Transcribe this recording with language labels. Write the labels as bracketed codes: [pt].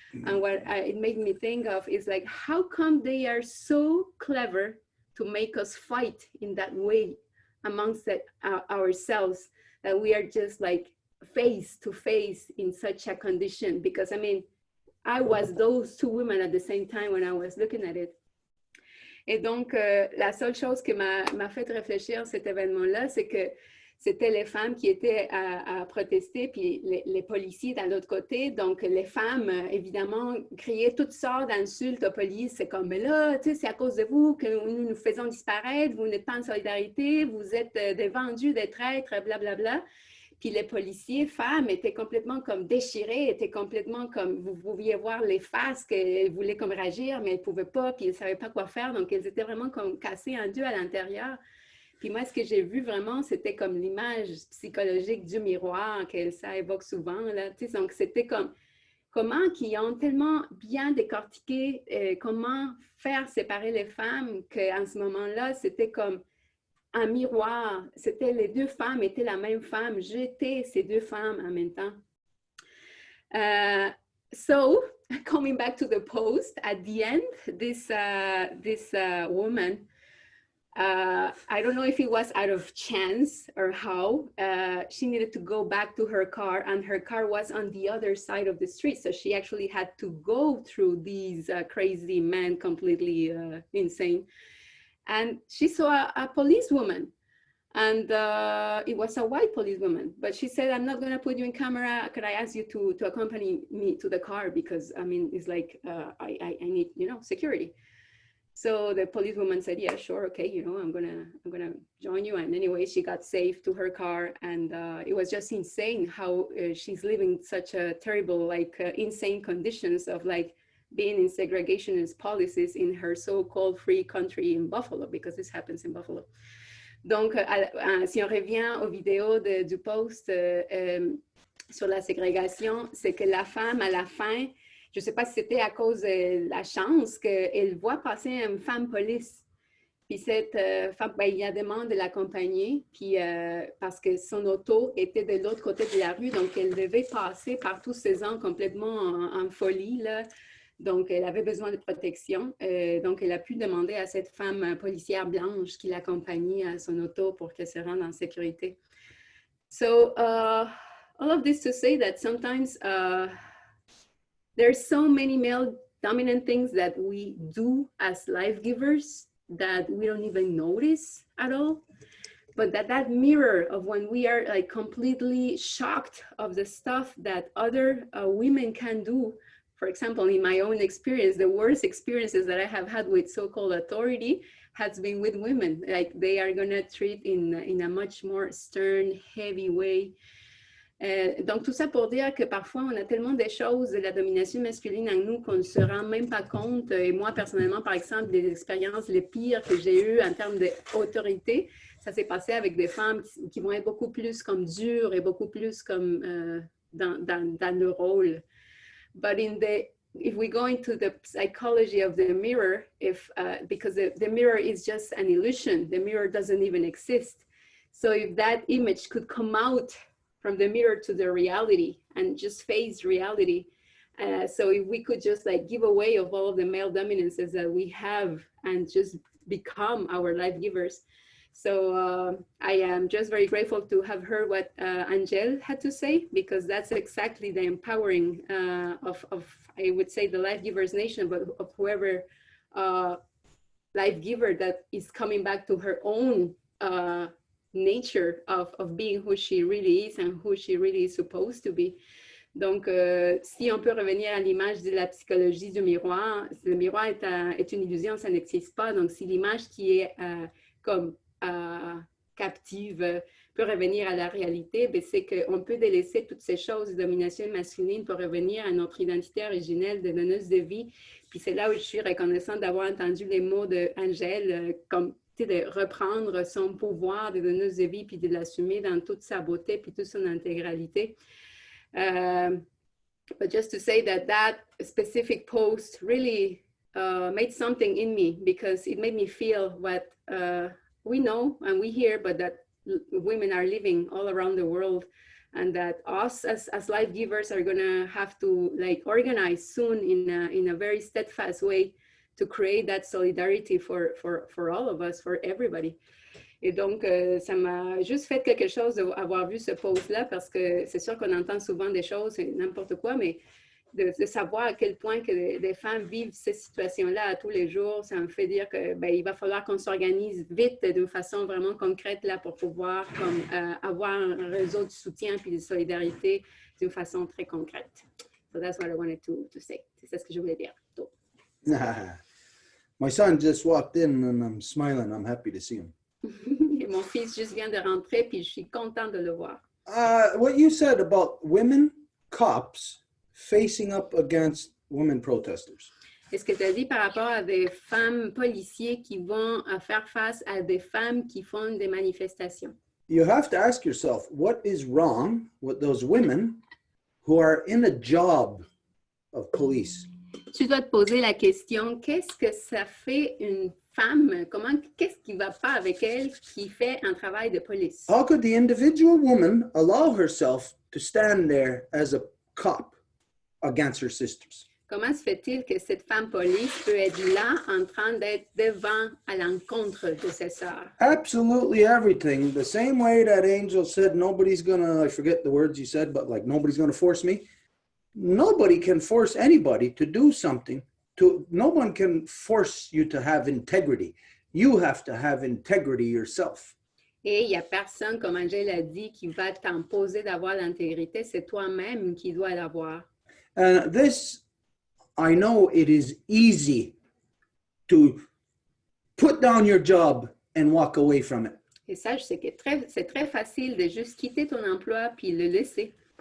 [en] And what it made me think of is like, how come they are so clever to make us fight in that way amongst ourselves, that we are just like face to face in such a condition? Because I mean, I was those two women at the same time when I was looking at it. [fr] Et donc, la seule chose qui m'a fait réfléchir cet événement-là, c'est que c'était les femmes qui étaient à protester, puis les policiers dans l'autre côté. Donc, les femmes, évidemment, criaient toutes sortes d'insultes aux policiers. C'est comme, mais là, tu sais, c'est à cause de vous que nous nous faisons disparaître, vous n'êtes pas en solidarité, vous êtes des vendus, des traîtres, blablabla. Bla, bla. Puis les policiers, femmes, étaient complètement comme déchirées, étaient complètement comme, vous pouviez voir les faces qu'elles voulaient comme réagir, mais elles ne pouvaient pas, puis elles ne savaient pas quoi faire. Donc, elles étaient vraiment comme cassées en deux à l'intérieur. Puis moi, ce que j'ai vu vraiment, c'était comme l'image psychologique du miroir qu'Elsa évoque souvent, là. Tu sais, donc, c'était comme comment qu'ils ont tellement bien décortiqué comment faire séparer les femmes qu'en ce moment-là, c'était comme un miroir. C'était les deux femmes étaient la même femme. J'étais ces deux femmes en même temps. [en] So, coming back to the post, at the end, this woman I don't know if it was out of chance or how, she needed to go back to her car, and her car was on the other side of the street. So she actually had to go through these crazy men, completely insane. And she saw a policewoman, and it was a white policewoman. But she said, I'm not going to put you in camera. Could I ask you to accompany me to the car? Because, I mean, it's like, I need, you know, security. So the policewoman said, yeah, sure, okay, you know, I'm gonna join you. And anyway, she got safe to her car, and it was just insane how she's living such a terrible, like insane conditions of like being in segregationist policies in her so-called free country in Buffalo, because this happens in Buffalo. [fr] Donc, si on revient aux vidéos du post sur la ségrégation, c'est que la femme, à la fin, je ne sais pas si c'était à cause de la chance qu'elle voit passer une femme police. Puis cette femme, ben, il y a demande de l'accompagner, puis parce que son auto était de l'autre côté de la rue, donc elle devait passer par tous ces ans complètement en folie, là. Donc, elle avait besoin de protection. Donc, elle a pu demander à cette femme policière blanche qui l'accompagnait à son auto pour qu'elle se rende en sécurité. [en] So, all of this to say that sometimes there's so many male dominant things that we do as life givers that we don't even notice at all. But that mirror of when we are like completely shocked of the stuff that other women can do. For example, in my own experience, the worst experiences that I have had with so-called authority has been with women. Like they are gonna treat in a much more stern, heavy way. [fr] Donc, tout ça pour dire que parfois, on a tellement des choses de la domination masculine en nous qu'on ne se rend même pas compte. Et moi, personnellement, par exemple, des expériences les pires que j'ai eues en termes d'autorité, ça s'est passé avec des femmes qui vont être beaucoup plus comme dures et beaucoup plus comme dans le rôle. [en] But if we go into the psychology of the mirror, because the mirror is just an illusion, the mirror doesn't even exist. So if that image could come out from the mirror to the reality and just face reality, so if we could just like give away of all of the male dominances that we have and just become our life givers. So I am just very grateful to have heard what Angel had to say, because that's exactly the empowering of, I would say, the Life Givers Nation, but of whoever life giver that is coming back to her own nature of being who she really is and who she really is supposed to be. [fr] Donc, si on peut revenir à l'image de la psychologie du miroir, le miroir est une illusion, ça n'existe pas. Donc, si l'image qui est comme captive peut revenir à la réalité, c'est qu'on peut délaisser toutes ces choses de domination masculine pour revenir à notre identité originelle de donneuse de vie. Puis c'est là où je suis reconnaissante d'avoir entendu les mots d'Angèle, comme de reprendre son pouvoir de donneuse de vie puis de l'assumer dans toute sa beauté puis toute son intégralité. [en] But just to say that specific post really made something in me, because it made me feel what we know and we hear, but that women are living all around the world, and that us as life givers are gonna have to like organize soon in a very steadfast way to create that solidarity for all of us, for everybody. [fr] Et donc, ça m'a juste fait quelque chose d'avoir vu ce post-là, parce que c'est sûr qu'on entend souvent des choses, n'importe quoi, mais de savoir à quel point que les femmes vivent ces situations-là à tous les jours, ça me fait dire que il va falloir qu'on s'organise vite d'une façon vraiment concrète là pour pouvoir avoir un réseau de soutien puis de solidarité d'une façon très concrète. [en] So that's what I wanted to say. [fr] C'est ce que je voulais dire. [en] My son just walked in and I'm smiling. I'm happy to see him. [fr] Et mon fils juste vient de rentrer puis je suis contente de le voir. [en] What you said about women cops facing up against women protesters. [fr] Est-ce que tu as dit par rapport à des femmes policiers qui vont faire face à des femmes qui font des manifestations? [en] You have to ask yourself, what is wrong with those women who are in a job of police? [fr] Tu dois te poser la question, qu'est-ce que ça fait une femme? Qu'est-ce qui ne va pas avec elle qui fait un travail de police? [en] How could the individual woman allow herself to stand there as a cop against her sisters? [fr] Comment se fait-il que cette femme police peut être là en train d'être devant à l'encontre de ses sœurs? [en] Absolutely everything. The same way that Angel said, nobody's gonna, I forget the words he said, but like, nobody's gonna force me. Nobody can force anybody to do something. No one can force you to have integrity. You have to have integrity yourself. [fr] Et il n'y a personne, comme Angèle a dit, qui va t'imposer d'avoir l'intégrité. C'est toi-même qui dois l'avoir. [en] And this, I know it is easy to put down your job and walk away from it. [fr] Et ça, je sais que c'est très facile de juste quitter ton emploi puis le laisser.